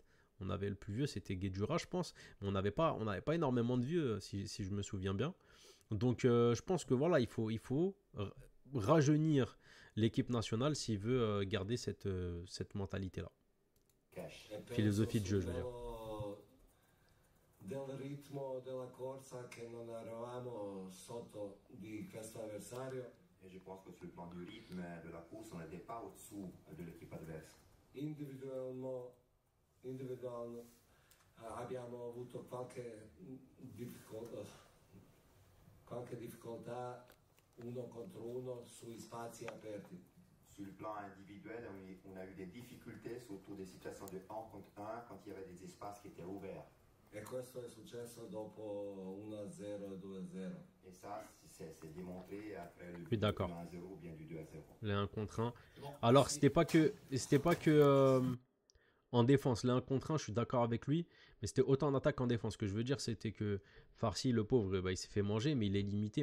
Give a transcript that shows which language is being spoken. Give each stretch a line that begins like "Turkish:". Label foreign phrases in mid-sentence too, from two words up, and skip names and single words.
French: On avait le plus vieux, c'était Guedjura, je pense. Mais on n'avait pas énormément de vieux, si je me souviens bien. Donc, je pense que voilà, il faut rajeunir l'équipe nationale s'il veut garder cette mentalité-là. Philosophie de jeu, je veux dire.
Italian: Del ritmo della corsa che non eravamo sotto di questo avversario.
French: Et je pense que sur le plan du rythme de la course, on n'était pas au-dessous de l'équipe adverse.
Italian: Individualno abbiamo avuto qualche difficoltà uno contro uno sui spazi aperti.
French: Sur le plan individuel, on a eu des difficultés, surtout des situations de 1 contre 1, quand il y avait des espaces qui étaient ouverts.
Italian: E questo è successo dopo 1-0 e 2-0.
French: Et ça, c'est démontré après le but du 1-0 ou bien du 2-0. Les 1 contre 1. Alors, c'était pas que en défense, les 1 contre 1, je suis d'accord avec lui, mais c'était autant en attaque qu'en défense. Ce que je veux dire, c'était que Farsi, le pauvre, bah, il s'est fait manger, mais il est limité.